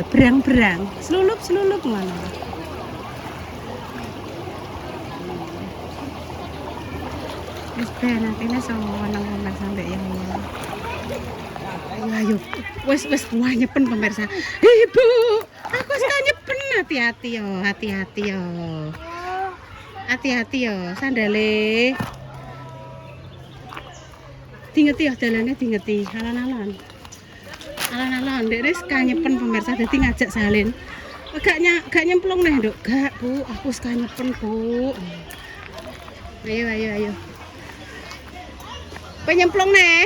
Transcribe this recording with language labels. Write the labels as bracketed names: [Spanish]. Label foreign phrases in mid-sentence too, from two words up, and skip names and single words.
[Javanese] Berang-berang. Selulup ngono. Wis ben atine sowan nang sampe ya. Ayo, wes nyepen pemirsa. Ibu, [Indonesian] aku suka nyepen, [Javanese] hati-hati yo, hati-hati yo, sandale. Dingeti yo dalane dingeti, alon-alon, dek suka nyepen pemirsa, dadi ngajak salin. Gak nyemplung nih dok, gak bu, [Indonesian] aku suka nyepen [Javanese] bu. Ayo. Penyemplung nih.